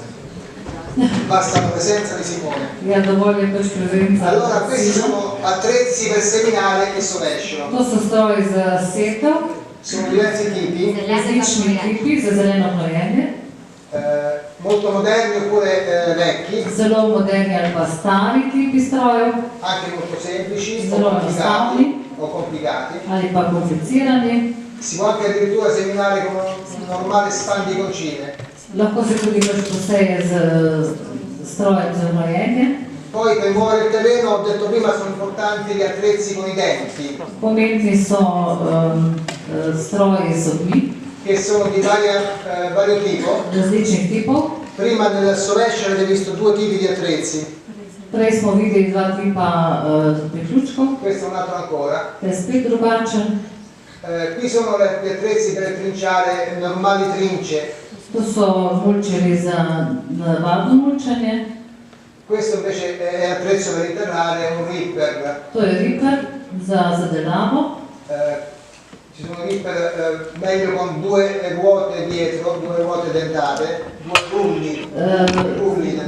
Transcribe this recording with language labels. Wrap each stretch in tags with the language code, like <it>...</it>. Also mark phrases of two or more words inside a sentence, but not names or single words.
<it>Basta la presenza di Simone.</it> <sl>Ja, dovolj je pač prezenca.</sl> <it>Allora, questi sono attrezzi per seminare e sovescio.</it> <sl>To so stroji za setev,</sl> <it>Sono diversi tipi,</it> <sl>različni tipi za zeleno gnojenje,</sl> <it>molto moderni oppure vecchi,</it> <sl>zelo moderni ali pa stari tipi strojev,</sl> <it>anche molto semplici</it> <sl>zelo enostavni</sl> <it>o complicati.</it> <sl>ali pa komplicirani.</sl> <it>Si può anche addirittura seminare con un normale spandiconcine.</it> <sl>Lahko se tudi pač poseje z strojem za gnojenje.</sl> <it>Poi per muovere il terreno, ho detto prima, sono importanti gli attrezzi con i denti,</it> <sl>Pomembni so stroji z zobmi,</sl> <it>che sono di vario tipo.</it> <sl>različnih tipov.</sl> <it>Prima nel sovescio avete visto due tipi di attrezzi,</it> <sl>Prej smo videli dva tipa priključkov,</sl> <it>questo è un altro ancora.</it> <sl>to je spet drugačen.</sl> <it>Qui sono gli attrezzi per trinciare normali trince.</it> <sl>To so mulčeri za navadno mulčanje.</sl> <it>Questo invece è attrezzo per interrare, è un ripper.</it> <sl>To je ripper za zadelavo.</sl> <it>Ci sono ripper meglio con due ruote dietro, due ruote dentate, due rulli dentati.</it>